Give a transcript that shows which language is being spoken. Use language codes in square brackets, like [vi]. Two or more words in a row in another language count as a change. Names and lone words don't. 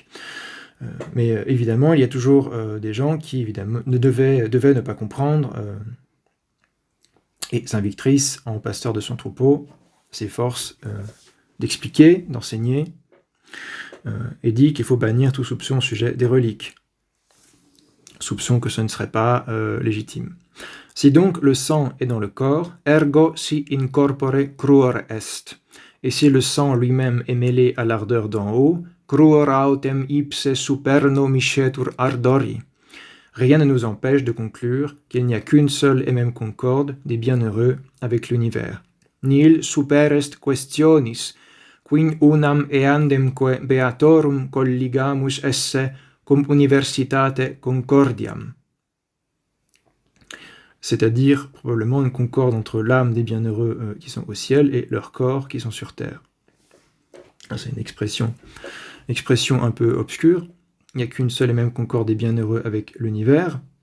[fr] Mais évidemment, il y a toujours des gens qui évidemment devaient ne pas comprendre, et Saint Victrice, en pasteur de son troupeau, s'efforce d'expliquer, d'enseigner, et dit qu'il faut bannir tout soupçon au sujet des reliques. Soupçon que ce ne serait pas légitime. Si donc le sang est dans le corps, [la] ergo si in corpore cruor est. [fr] Et si le sang lui-même est mêlé à l'ardeur d'en haut, [la] cruor autem ipse superno miscetur ardori. [fr] Rien ne nous empêche de conclure qu'il n'y a qu'une seule et même concorde des bienheureux avec l'univers. [la] Nil super est questionis, quin unam eandemque beatorum colligamus esse cum universitate concordiam. [fr] C'est-à-dire probablement une concorde entre l'âme des bienheureux qui sont au ciel et leurs corps qui sont sur terre. C'est une expression un peu obscure. Il n'y a qu'une seule et même concorde des bienheureux avec l'univers.